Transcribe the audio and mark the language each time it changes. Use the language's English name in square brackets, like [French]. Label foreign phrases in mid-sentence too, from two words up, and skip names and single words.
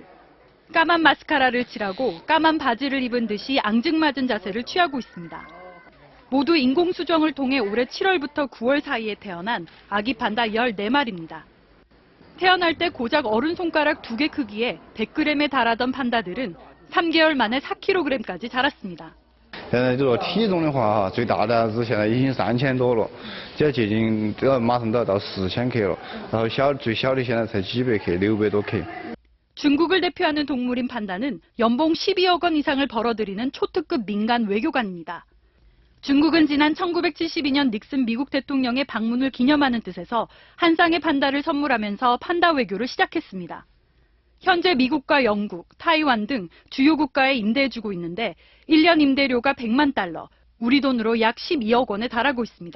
[Korean] 까만 마스카라를 칠하고 까만 바지를 입은 듯이 앙증맞은 자세를 취하고 있습니다. 모두 인공수정을 통해 올해 7월부터 9월 사이에 태어난 아기 판다 14마리입니다. 태어날 때 고작 어른 손가락 2개 크기에 100g에 달하던 판다들은 3개월 만에 4kg까지 자랐습니다. [Chinese] 现在这个体重的话，最大的是现在已经3000多了，这接近马上都要到4000克了。然后最小的现在才几百克，600多克。 [Korean] 중국을 대표하는 동물인 판다는 연봉 12억 원 이상을 벌어들이는 초특급 민간 외교관입니다. 중국은 지난 1972년 닉슨 미국 대통령의 방문을 기념하는 뜻에서 한 쌍의 판다를 선물하면서 판다 외교를 시작했습니다. 현재 미국과 영국, 타이완 등 주요 국가에 임대해주고 있는데 1년 임대료가 100만 달러, 우리 돈으로 약 12억 원에 달하고 있습니다.